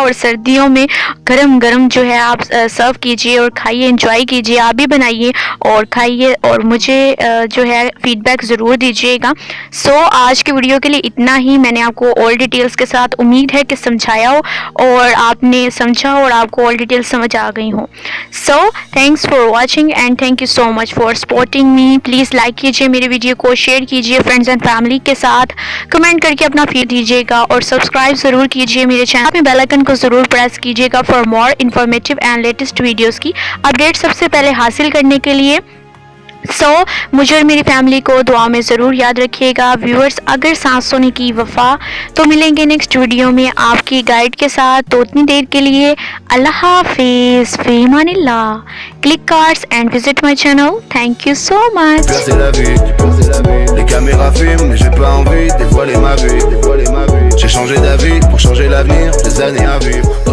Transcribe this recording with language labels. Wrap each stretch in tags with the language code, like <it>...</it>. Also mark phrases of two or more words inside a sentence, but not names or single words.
<ur>اور سردیوں میں گرم گرم جو ہے آپ سرو کیجیے اور کھائیے, انجوائے کیجیے. آپ بھی بنائیے اور کھائیے اور مجھے جو ہے فیڈ بیک ضرور دیجیے گا. سو آج کی ویڈیو کے لیے اتنا ہی. میں نے آپ کو</ur> <en>all details</en> <ur>کے ساتھ امید ہے کہ سمجھایا ہو اور آپ نے سمجھا اور آپ کو</ur> <en>all details</en> <ur>سمجھ آ گئی ہوں.</ur> <en>so thanks for watching and thank you so much for supporting me.</en> <ur>پلیز لائک کیجیے میری ویڈیو کو, شیئر کیجیے</ur> <en>friends and family</en> <ur>کے ساتھ, کمنٹ کر کے اپنا فیڈ دیجیے گا اور سبسکرائب ضرور کیجیے میرے چینل میں.</ur> <en>bell icon</en> <ur>کو ضرور پریس کیجیے گا</ur> <en>for more informative and latest videos</en> <ur>کی اپڈیٹ سب سے پہلے حاصل کرنے کے لیے. سو مجھے اور میری فیملی کو دعا میں ضرور یاد رکھیے گا. ویورز اگر سانسوں نے کی وفا تو ملیں گے</ur> <en>next video</en> <ur>میں آپ کی گائیڈ کے ساتھ. تو اتنی دیر کے لیے اللہ حافظ,</ur> <ar>فی امان اللہ.</ar> <en>click cards and visit my channel. thank you so much.</en> <fr>Les caméras filment, mais j'ai pas envie de dévoiler ma vie. J'ai changé d'avis pour changer l'avenir, des années à vivre.</fr>